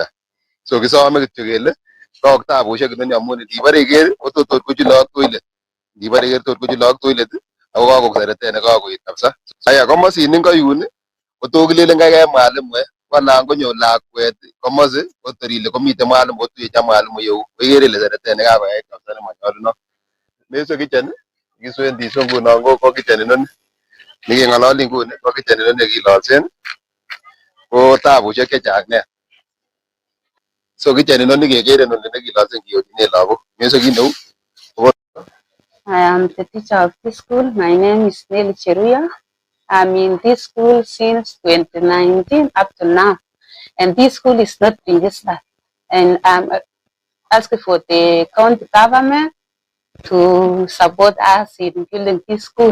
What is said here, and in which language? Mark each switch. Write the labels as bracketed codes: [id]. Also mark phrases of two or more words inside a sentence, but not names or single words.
[kln] So kisome kityo kele kok tabusiek inoni amun ndibore iker kotot kochulok toilet. Ndibore iker tot kochulok toilet ako kakoserete ne kakoet kabisa. Aya komosin ingo yun kotokilelen kaikai mwalimuek wala konyo lakwet komosi kotor ile komiten mwalimu kotuyecha mwalimu yeu ikere ile serete ne kakoyai kabisa nemanyolunot. Meso kitchen kiswendi so ngunon ko kitchen inoni nekeng'ololi nguni ko kitchen inoni nekilolsen ko tabusiek chechang nea. So kitchen inoni kekere inoni nekilolsen kiyochinen lagok meso kit neu. [en] I am the teacher of this school. My name is Nelly Cheruya. I'm in this school since 2019 up to now. And this school is not registered. And I'm asking for the county government to support us in building this school.